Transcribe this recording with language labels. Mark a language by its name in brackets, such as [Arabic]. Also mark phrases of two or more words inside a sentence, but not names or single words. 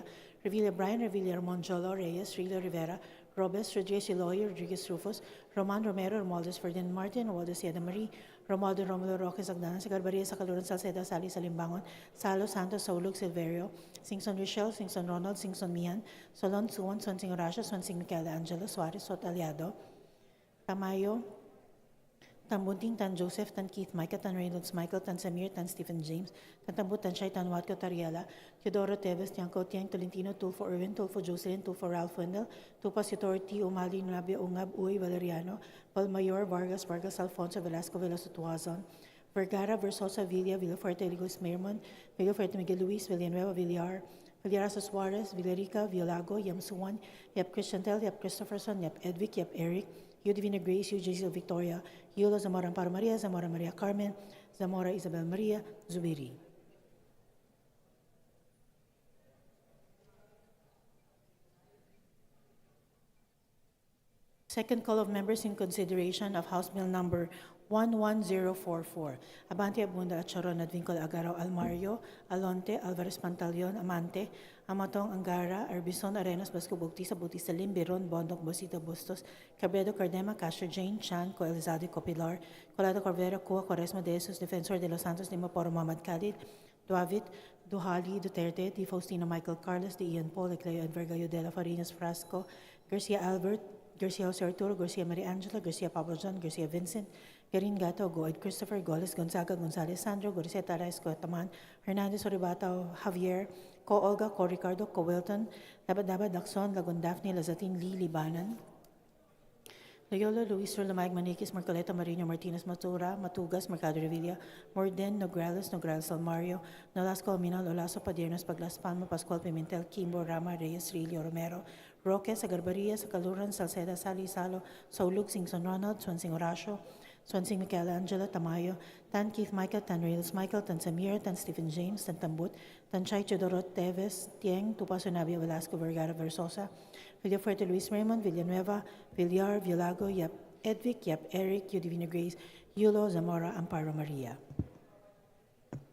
[English] Revilla, Brian, Revilla, Ramon, Jolo, Reyes, Rilo, Rivera, Robes, Rodriguez, Eloy, Rodriguez, Rufus, Roman, Romero, Romualdez, Ferdinand Martin, Romualdo, Sieda Marie, Romualdo, Romulo, Roque, Sagdanan, Sagarbaria, Sacaluran, Salceda, Sali, Salimbangon, Salo, Santos, Saulug, Silverio, Singson Richel, Singson Ronald, Singson Mian, Solon, Suwon, Swansing Horacio, Swansing Michelangelo, Suarez, Sot Aliado, Tamayo, Tan Bunting, Tan Joseph, Tan Keith, Micah, Tan Reynolds, Michael, Tan Samir, Tan Stephen James, Tan Tambut, Tan Shai, Tan Watko, Tariela, Teodoro Teves, Tiangco, Tiang, Tolentino, Tulfo Irwin, Tulfo Jocelyn, Tulfo Ralph Wendell, Tupas Utorti, Umali, Nabia, Ungab, Uy, Valeriano, Palmayor, Vargas, Vargas, Alfonso, Velasco, Velasco Tuazon, Vergara, Versosa, Villa, Villafuerte, Ligos, Mermon, Villafuerte, Miguel Luis, Villanueva, Villar, Villarazo Suarez, Villarica, Villago, Yamsuan, Yap Christiantel, Yap Christopherson, Yap Edvic, Yap Eric, Yu Divina Grace, Yu Jason Victoria, Yulo Zamora Amparo Maria, Zamora Maria Carmen, Zamora Isabel Maria, Zubiri. Second call of members in consideration of House Bill Number 11044. Abante, Abunda, Charon, Advincol, Agaro, Almario, Alonte, Alvarez Pantaleon, Amante, Amatong, Angara, Arbison, Arenas, Basco, Bautista, Bautista, Limbiron, Bondok, Bosita, Bustos, Cabredo, Cardema, Castro, Jane, Chan, Coelizade, Copilar, Colado, Corvera, Cua, Quaresma, De Jesus, Defensor de los Santos, Dimaporo, Mohammed Khalid, Duavit, Duhali, Duterte, Di Faustino, Michael Carlos, Di Ian Paul, Ecleo, Edverga, Udela, Farinas, Frasco, Garcia Albert, Garcia Jose Arturo, Garcia Maria Angela, Garcia Pablo John, Garcia Vincent, Garin Gato, Goed Christopher, Goles Gonzaga, Gonzales Sandro, Goriseta Raisco Taman, Hernandez Oribata, Javier, Co Olga, Co Ricardo, Co Wilton, Labadaba Daxon, Lagon Daphne, Lazatin, Lee, Libanan, Loyola, Luis Rolamag, Maniquis, Marcoleta, Marino, Martinez, Matura, Matugas, Mercado Revilla, Morden, Nograles, Nograles Almario, Nolasco, Aminal, Olaso, Padiernos, Paglas, Palma, Pascual, Pimentel, Kimbo, Rama, Reyes, Rilio, Romero, Roque, Sagarbaria, Sacaluran, Salceda, Sali, Salo, Saulug, Singson Ronald, Swansing Horacio, Swansing Michelangelo, Tamayo, Tan Keith Michael, Tan Reynolds Michael, Tan Samir, Tan Stephen James, Tan Tambut, Tan Chay Teodoro Teves, Tieng, Tupaso Navia, Velasco, Vergara, Versosa, Villafuerte, Luis Raymond, Villanueva, Villar, Villago, Yap Edvic, Yap Eric, Yu Divina Grace, Yulo, Zamora, Amparo Maria.